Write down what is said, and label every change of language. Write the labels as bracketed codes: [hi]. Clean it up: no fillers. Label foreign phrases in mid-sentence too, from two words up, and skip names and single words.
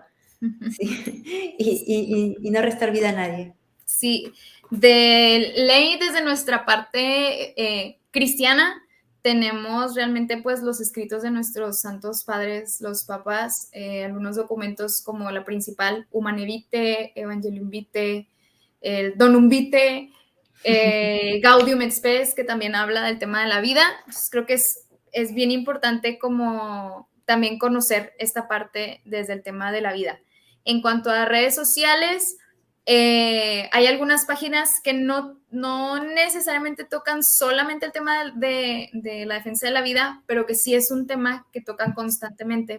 [es] Sí. Y no restar vida a nadie. Sí, de ley desde nuestra parte cristiana tenemos realmente pues los escritos de nuestros santos padres, los papas, algunos documentos como la principal Humanae Vitae, Evangelium Vitae, el Donum Vitae, Gaudium et Spes, que también habla del tema de la vida. Entonces creo que es bien importante como también conocer esta parte desde el tema de la vida. En cuanto a redes sociales, hay algunas páginas que no necesariamente tocan solamente el tema de la defensa de la vida, pero que sí es un tema que tocan constantemente.